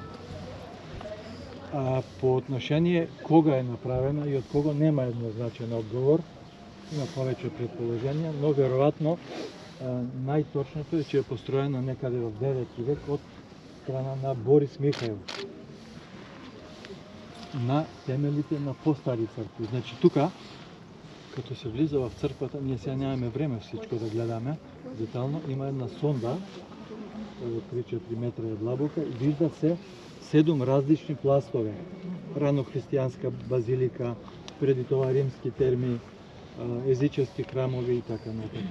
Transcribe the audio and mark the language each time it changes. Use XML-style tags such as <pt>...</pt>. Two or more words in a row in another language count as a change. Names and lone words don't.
<mk>По отношение кога е направена и од кого нема еднозначен одговор, има повеќе предположенија, но веројатно најточното е че е построена некаде во 9 век од страна на Борис Михаил на темелите на постари цркви. Значи тука,</mk> <bg>като се влиза в црквата, ние сега нямаме време всичко да гледаме детално, има една сонда, 3-4 метра е длабока и вижда се 7 различни пластове. Ранохристијанска базилика, преди това римски терми, езически храмови и така натака.</bg>